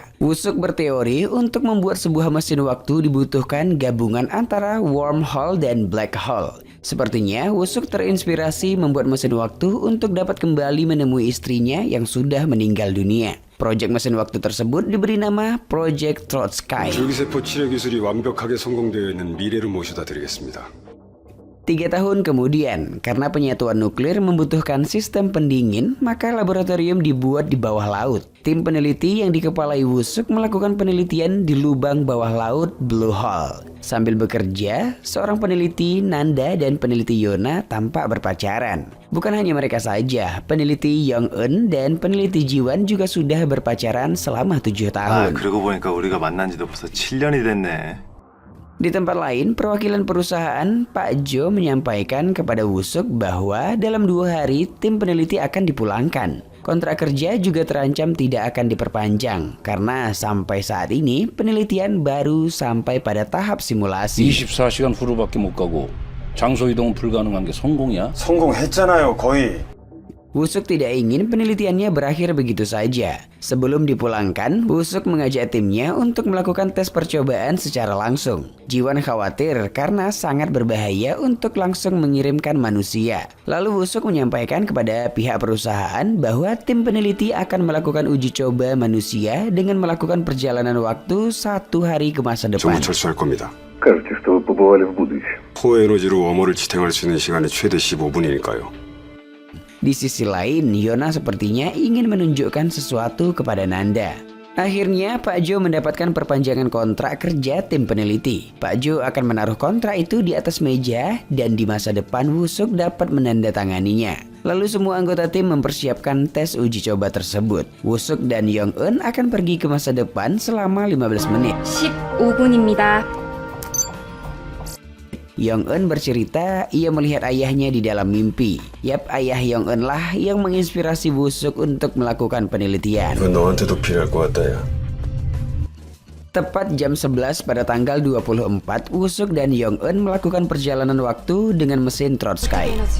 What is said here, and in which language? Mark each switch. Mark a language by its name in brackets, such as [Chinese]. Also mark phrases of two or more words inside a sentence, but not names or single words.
[Indonesian] Woo Suk berteori untuk membuat sebuah mesin waktu dibutuhkan gabungan antara wormhole dan [English] black hole. [Indonesian] Sepertinya Woo Suk terinspirasi membuat mesin waktu untuk dapat kembali menemui istrinya yang sudah meninggal dunia. Proyek mesin waktu tersebut diberi nama Project Trotsky. [Korean] 줄기세포 치료 기술이 완벽하게 성공되어 있는 미래로 모셔다 드리겠습니다. [Indonesian] 3 tahun kemudian, karena penyatuan nuklir membutuhkan sistem pendingin, maka laboratorium dibuat di bawah laut. Tim peneliti yang dikepalai Woo Suk melakukan penelitian di lubang bawah laut Blue Hole. Sambil bekerja, seorang peneliti Nanda dan peneliti Yona tampak berpacaran. Bukan hanya mereka saja, peneliti Yong Eun dan peneliti Jiwan juga sudah berpacaran selama 7 tahun. [Korean] 그러고 보니까 우리가 만난 지도 벌써 7년이 됐네. [Indonesian] Di tempat lain, perwakilan perusahaan Pak Jo menyampaikan kepada Woo Suk bahwa dalam 2 hari tim peneliti akan dipulangkan. Kontrak kerja juga terancam tidak akan diperpanjang karena sampai saat ini penelitian baru sampai pada tahap simulasi. [Korean] 24시간 후로밖에 못 가고 장소 이동 불가능한 게 성공이야? 성공했잖아요, 거의. [Indonesian] Woo Suk tidak ingin penelitiannya berakhir begitu saja. Sebelum dipulangkan, Woo Suk mengajak timnya untuk melakukan tes percobaan secara langsung. Jiwan khawatir karena sangat berbahaya untuk langsung mengirimkan manusia. Lalu Woo Suk menyampaikan kepada pihak perusahaan bahwa tim peneliti akan melakukan uji coba manusia dengan melakukan perjalanan waktu 1 hari ke masa depan. [Korean] 전부 철수할 겁니다. 호에너지로 웜홀을 지탱할 수 있는 시간이 최대 15분이니까요. [Indonesian] Di sisi lain, Yona sepertinya ingin menunjukkan sesuatu kepada Nanda. Akhirnya, Pak Jo mendapatkan perpanjangan kontrak kerja tim peneliti. Pak Jo akan menaruh kontrak itu di atas meja dan di masa depan Woo Suk dapat menandatanganinya. Lalu semua anggota tim mempersiapkan tes uji coba tersebut. Woo Suk dan Yong Eun akan pergi ke masa depan selama 15 menit. [Korean] 15분입니다. [Indonesian] Yong Eun bercerita ia melihat ayahnya di dalam mimpi. Yap, ayah Yong Eun lah yang menginspirasi Woo Suk untuk melakukan penelitian. [Korean] 이건 너한테도 필요할 것 같다, 야. [Indonesian] Tepat jam 11 pada tanggal 24, Woo Suk dan Yong Eun melakukan perjalanan waktu dengan mesin Trotsky.